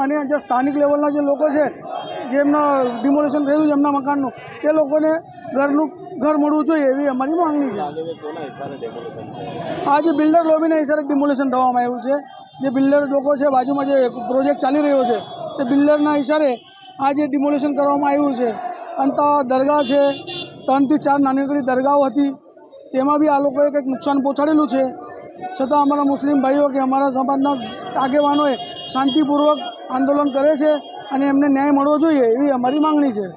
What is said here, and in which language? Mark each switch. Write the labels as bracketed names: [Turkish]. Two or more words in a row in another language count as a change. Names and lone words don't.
[Gujarati] અને જે સ્થાનિક લેવલના જે લોકો છે જેમના ડિમોલિશન કર્યું છે એમના મકાનનું તે લોકોને ઘર મળવું જોઈએ એવી અમારી માંગણી હૈ। આજ બિલ્ડર લોબીના હિસાબે ડિમોલિશન થવામાં આવ્યું છે। જે બિલ્ડર લોકો છે બાજુમાં જે પ્રોજેક્ટ ચાલી રહ્યો છે તે બિલ્ડરના હિસાબે આજ ડિમોલિશન કરવામાં આવ્યું છે। અંત દરગાહ હૈ, 3 થી 4 નાની દરગાહો હતી, તેમાં બી આ લોકોએ કંઈક નુકસાન પહોંચાડેલું છે। છતાં અમારા મુસ્લિમ ભાઈઓ કે અમારા સમાજના આગેવાનોએ શાંતિપૂર્વક આંદોલન કરે છે અને એમને ન્યાય મળવો જોઈએ એવી અમારી માંગણી છે।